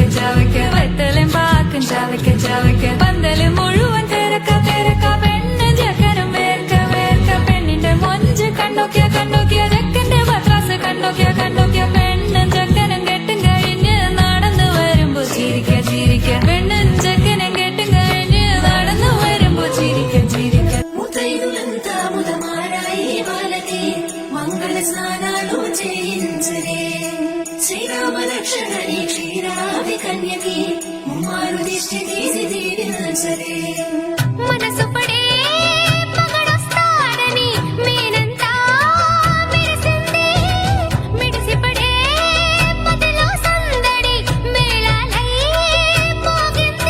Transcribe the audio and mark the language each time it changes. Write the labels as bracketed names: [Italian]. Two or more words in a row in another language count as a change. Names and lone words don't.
[Malayalam] ചവയ്ക്ക വെത്തലും പാക്കും ചവയ്ക്ക ചവയ്ക്ക പന്തല് മുഴുവൻ തിരക്ക തിരക്ക പെണ്ണ് ചെക്കനും വേർക്ക വേർക്ക പെണ്ണിന്റെ മൊഞ്ച് കണ്ടോക്കിയ കണ്ടോക്കിയ ചെക്കന്റെ പത്രാസ് കണ്ടോക്കിയ കണ്ടോക്കിയ പെണ്ണും ചെക്കനും കെട്ടും കഴിഞ്ഞ് നടന്നു വരുമ്പോ ചിരിക്ക ചിരിക്ക പെണ്ണും ചെക്കനും കെട്ടും കഴിഞ്ഞ് നടന്നു വരുമ്പോ ചിരിക്ക ചിരിക്ക [Telugu] ముతైదులంతా ముదమారాయి వాళ్ళకి మంగళ స్నానాలు చేయించరే శ్రీరామ రక్షణని క్షీరాది కన్యకి ముమ్మారు దిష్టి తీసి దీవించరే మనసు పడే మగడొస్తాడని మేనంతా మెరిసింది మిడిసి పడే పదిలో సందడి మేళాలై మోగింది